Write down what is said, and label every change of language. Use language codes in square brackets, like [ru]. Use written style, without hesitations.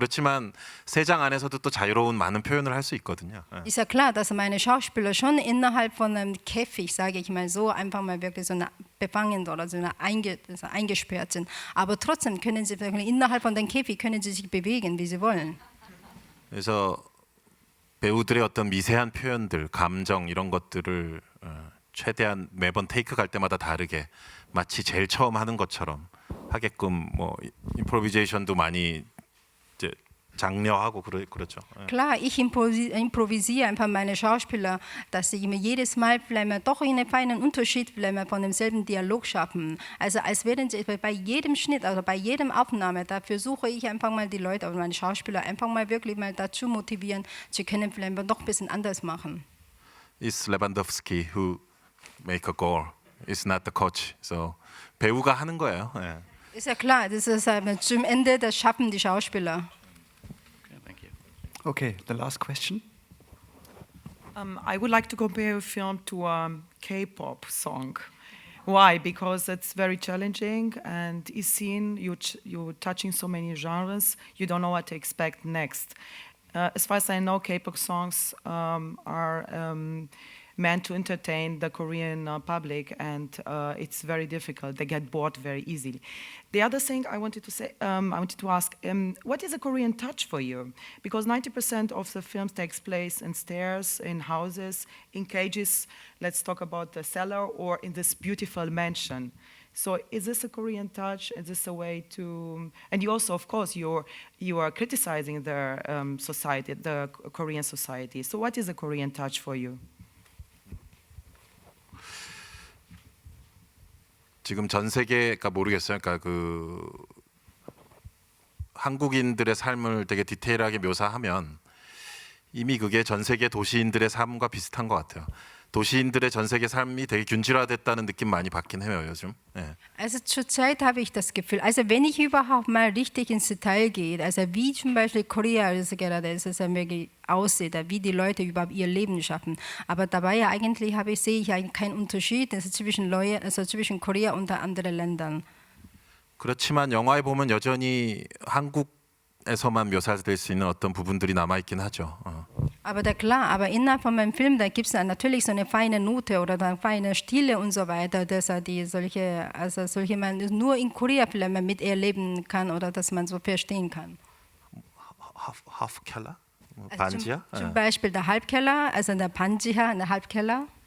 [ko] 그렇지만 세 장 안에서도 또 자유로운 많은 표현을 할 수 있거든요. [de] Ist ja klar, dass meine Schauspieler schon innerhalb von einem Käfig, sage ich mal so, einfach mal wirklich so befangen oder so eingesperrt sind. Aber trotzdem können sie wirklich innerhalb von dem Käfig können sie sich bewegen, wie sie wollen. [ko] 그래서 배우들의 어떤 미세한 표현들, 감정 이런 것들을 최대한 매번 테이크 갈 때마다 다르게 마치 제일 처음 하는 것처럼 하게끔 뭐 임프로비제이션도 많이 이제 장려하고 그렇죠. [de] Klar, ich improvisiere einfach meine Schauspieler, dass sie jedes Mal vielleicht doch einen feinen Unterschied von demselben Dialog schaffen. Also als wären sie bei jedem Schnitt, also bei jedem Aufnahme, da versuche ich einfach mal die Leute, also meine Schauspieler einfach mal wirklich mal dazu motivieren, sie können vielleicht doch ein bisschen anders machen. [en] It's Lewandowski who make a goal. It's not the coach. [ko] So 배우가 하는 거예요. 예. [de] Ist ja klar, das ist zum Ende, das schaffen die Schauspieler. [en] Okay, thank you. Okay, the last question. I would like to compare your film to a K-pop song. Why? Because it's very challenging and it's seen you're touching so many genres, you don't know what to expect next. As far as I know, K-pop songs are meant to entertain the Korean public, and it's very difficult. They get bored very easily. The other thing I wanted to say, I wanted to ask, what is a Korean touch for you? Because 90% of the films takes place in stairs, in houses, in cages. Let's talk about the cellar or in this beautiful mansion. So is this a Korean touch? Is this a way to... And you also, of course, you are criticizing the society, the Korean society. So what is a Korean touch for you? [ko] 지금 전 세계가 모르겠어요. 그러니까 그 한국인들의 삶을 되게 디테일하게 묘사하면 이미 그게 전 세계 도시인들의 삶과 비슷한 것 같아요. 도시인들의 전 세계 삶이 되게 균질화됐다는 느낌 많이 받긴 해요 요즘. 네. [de] Also zurzeit habe ich das Gefühl, also wenn ich überhaupt mal richtig ins Detail gehe, also wie zum Beispiel Korea also gerade wirklich aussieht, wie die Leute überhaupt ihr Leben schaffen. Aber dabei eigentlich sehe ich eigentlich keinen Unterschied zwischen Korea und anderen Ländern. [ko] 그렇지만 영화에 보면 여전히 한국에서만 묘사될 수 있는 어떤 부분들이 남아 있긴 하죠. [de] Aber klar, aber innerhalb von meinem Film, da gibt es natürlich so eine feine Note oder dann feine Stile und so weiter, dass solche man nur in Korea vielleicht mal miterleben kann oder dass man so verstehen kann. [ko] 하프켈라? [de] Also [ko] 반지하? [de] zum Beispiel der Halbkeller, also der Panjiha, der Halbkeller.